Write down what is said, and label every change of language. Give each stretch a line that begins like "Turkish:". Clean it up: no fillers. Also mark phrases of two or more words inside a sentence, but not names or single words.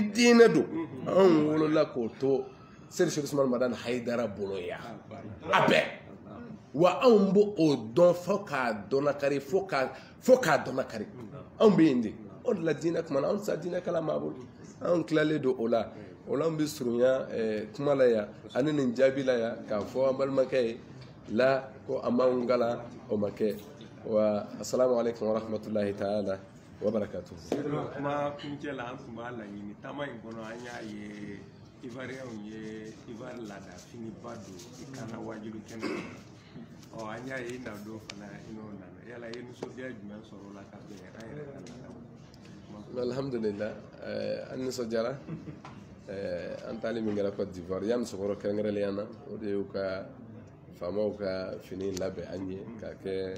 Bambara: diinɛ don anw wolola k'o to Seydi Sharif Usmane Madani Hayidara bolo yan a bɛɛ wa anw b'o dɔn fo k'a dɔnnakari fo k'a dɔnnakari anw bɛ yen de o de la diinɛ kuma na anw tɛ se diinɛ kalan maa bolo anw tilalen don o la anw bɛ surunya kuma la yan ani nin jaabi la yan k'a fɔ an balimakɛ ye la ko a m'anw kalan o ma kɛ wa
Arabic: السلام عليكم ورحمة الله تعالى وبركاته.
Bambara: kuma kuncɛ la an tun b'a laɲini taama in kɔnɔ an y'a ye Ivoiriyɛnw ye Ivoire laada finiba don i kana wajilu kɛnɛ an y'a ye i na don fana i n'o nana yala i ye nisɔndiya jumɛn sɔrɔ o la ka bɛn an yɛrɛ ka laadaw. Alhamdulillah an nisɔndiyara an taali min kɛra Côte d'Ivoire yani musokɔrɔ kɛrɛnkɛrɛnnenya na o de y'u ka faamaw ka fini labɛn an ye k'a kɛ